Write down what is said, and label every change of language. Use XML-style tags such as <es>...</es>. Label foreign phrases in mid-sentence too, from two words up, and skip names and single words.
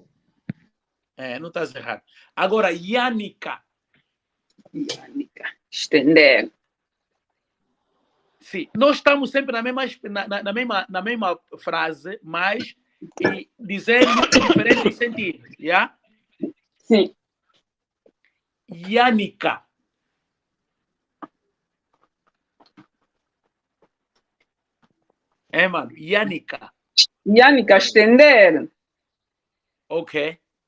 <pt>Não estás errado. Agora, Yánica. Estender. Sim, nós estamos sempre na mesma frase, mas dizendo em diferentes sentidos, já? Sim. Yánica. Mano, Yánica. Yánica, estender. Ok.</pt>